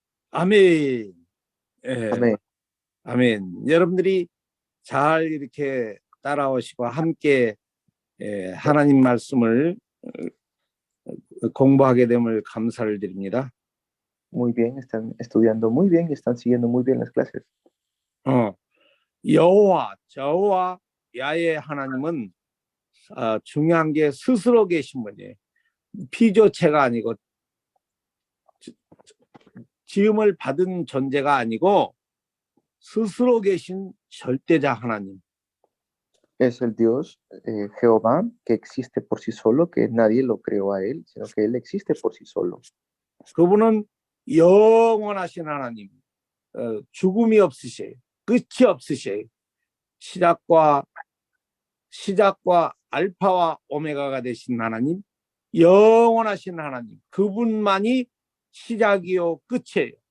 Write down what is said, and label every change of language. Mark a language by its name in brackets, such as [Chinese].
[Korean] 아멘. 예. 아멘. 아멘. 여러분들이 잘 이렇게 따라오시고 함께 하나님 말씀을 공부하게 됨을 감사를 드립니다. [Spanish] Muy bien, están estudiando muy bien y están siguiendo muy bien las clases. [Korean] 여호와, 저와 야의 하나님은 중요한 게 스스로 계신 분이에요. 피조체가 아니고 지음을 받은 존재가 아니고 스스로 계신 절대자 하나님. Es el Dios Jehová que existe por sí solo, que nadie lo creó a él, sino que él existe por sí solo. 그분은 영원하신 하나님, 죽음이 없으셔요. 끝이 없으셔요. 시작과 알파와 오메가가 되신 하나님, 영원하신 하나님, 그분만이 시작이요 끝이에요.